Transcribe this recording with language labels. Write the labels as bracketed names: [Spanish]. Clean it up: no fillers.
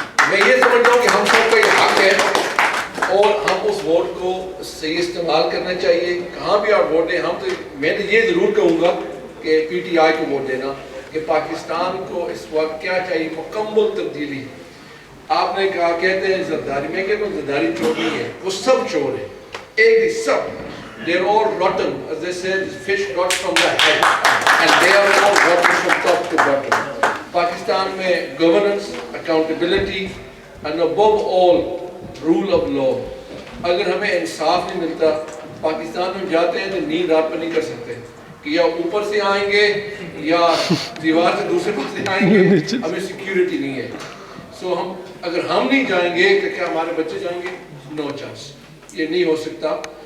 [Urdu] میں یہ سمجھتا ہوں کہ ہم سب کا یہ حق ہے اور ہم اس ووٹ کو صحیح استعمال کرنا چاہیے۔ کہاں بھی آپ ووٹ دیں، ہم تو میں تو یہ ضرور کہوں گا کہ پی ٹی آئی کو ووٹ دینا، کہ پاکستان کو اس وقت کیا چاہیے, مکمل تبدیلی. آپ نے کہا کہتے ہیں زرداری, میں کہتا ہوں زرداری چور نہیں ہے, وہ سب چور ہیں, ایک سب. [English] They're all rotten, as they say, fish rot from the head, and they are all rotten from top to bottom. [Urdu] Pakistan میں [English] governance, accountability, and above all, rule of law. [Urdu] اگر ہمیں انصاف نہیں ملتا, پاکستان میں جاتے ہیں تو نیند رات پر نہیں کر سکتے کہ یا اوپر سے آئیں گے یا دیوار سے دوسرے پاس سے آئیں گے, ہمیں سیکیورٹی نہیں ہے. سو اگر ہم نہیں جائیں گے تو کیا ہمارے بچے جائیں گے؟ [English] no chance, [Urdu] یہ نہیں ہو سکتا.